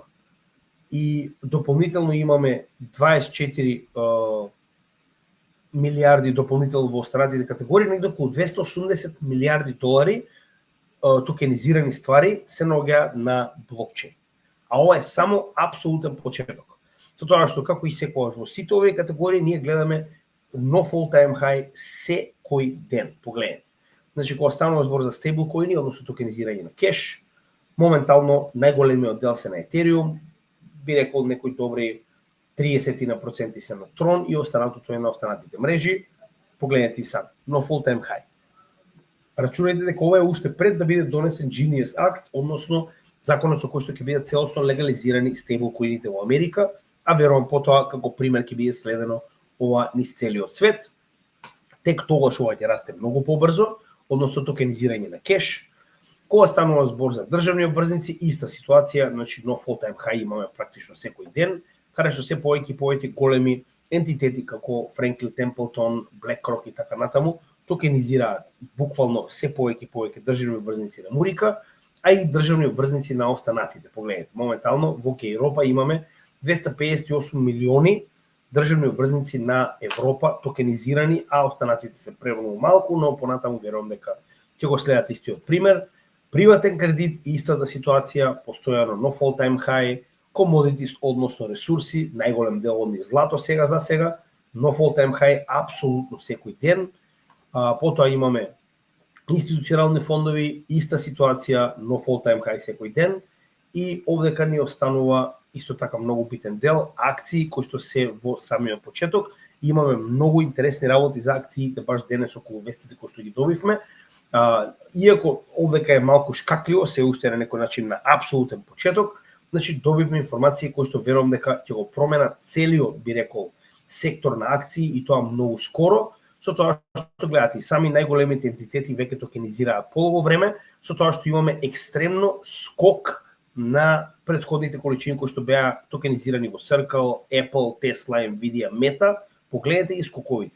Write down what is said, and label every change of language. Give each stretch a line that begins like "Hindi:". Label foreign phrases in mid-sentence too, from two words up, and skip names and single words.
Macedonian: И дополнително имаме 24 милиарди дополнително во останатите категории, негде околу 280 милиарди долари токенизирани ствари се наоѓаат на блокчейн. А ова е само апсолутен почеток. Со тоа што како и секогаш во сите овие категории ние гледаме нов
English: all-time high
Macedonian: секој ден. Погледнете. Значи кога станува збор за стейблкоини, односно токенизирање на кеш, моментално најголемиот дел се на Ethereum, би рекол некои добри 30% се на Tron и останатото е на останатите мрежи. Погледнете и сам, нов
English: all-time high.
Macedonian: Рачунајте дека ова е уште пред да биде донесен Genius Act, односно законот со кој што ќе бидат целосно легализирани стейблкоините во Америка, а верувам потоа како пример ќе биде следено ова низ целиот свет. Тек тогаш ова ќе расте многу побрзо, односно токенизирање на кеш. Кога станува збор за државни обврзници, иста ситуација, значи нов
English: all-time high
Macedonian: имаме практично секој ден, каде што се повеќе и повеќе големи ентитети како Franklin Templeton, BlackRock и така натаму токенизираат буквално се повеќе и повеќе државни обврзници на Мурика, а и државни обврзници на останатите. Погледнете, моментално во Европа имаме 258 милиони државни обврзници на Европа токенизирани, а останатите се премногу малку, но понатаму верувам дека ќе го следат истиот пример. Приватен кредит, истата ситуација, постојано нов
English: all-time high,
Macedonian: commodities, односно ресурси, најголем дел од нив злато сега, нов
English: all-time high
Macedonian: апсолутно секој ден. Потоа имаме институционални фондови, иста ситуација, нов
English: all-time high
Macedonian: секој ден. И овдека ни останува исто така многу битен дел, акции кои што се во самиот почеток. Имаме многу интересни работи за акциите баш денес околу вестите кои што ги добивме. Иако овдека е малку шкакливо, се уште на некој начин на апсолутен почеток, значи добивме информации кои што верувам дека ќе го променат целиот, би рекол, сектор на акции и тоа многу скоро, со тоа што гледате и сами најголемите ентитети веќе токенизираат полого време, со тоа што имаме екстремно скок на претходните количини кои што беа токенизирани во Circle, Apple, Tesla, Nvidia, Meta, погледнете ги скоковите.